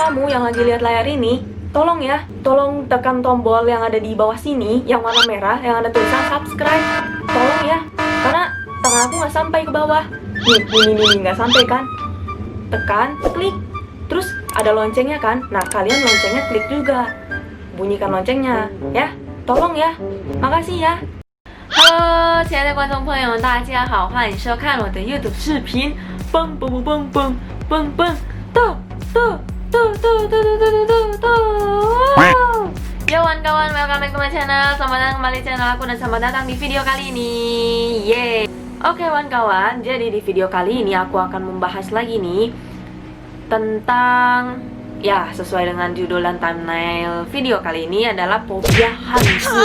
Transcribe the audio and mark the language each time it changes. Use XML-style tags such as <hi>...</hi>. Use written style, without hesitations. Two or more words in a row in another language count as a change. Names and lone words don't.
<id>yang lagi lihat layar ini, tolong ya, tolong tekan tombol yang ada di bawah sini, yang warna merah, yang ada tulisan subscribe. Tolong ya, karena tangan aku nggak sampai ke bawah. Nih, nggak sampai kan? Tekan, klik, terus ada loncengnya kan? Nah, kalian loncengnya klik juga, bunyikan loncengnya, ya. Tolong ya, makasih ya.</id> <zh>Hello， 亲爱的观众朋友们，大家好，欢迎收看我的 YouTube 视频。蹦蹦蹦蹦蹦蹦蹦，</zh> <id>tuh Yo kawan-kawan,</id> <en>welcome back to my channel.</en> <id>Selamat datang kembali di channel aku dan selamat datang di video kali ini. Yeay. Oke kawan-kawan, jadi di video kali ini aku akan membahas lagi nih tentang, ya sesuai dengan judul dan thumbnail video kali ini adalah fobia hantu.</id>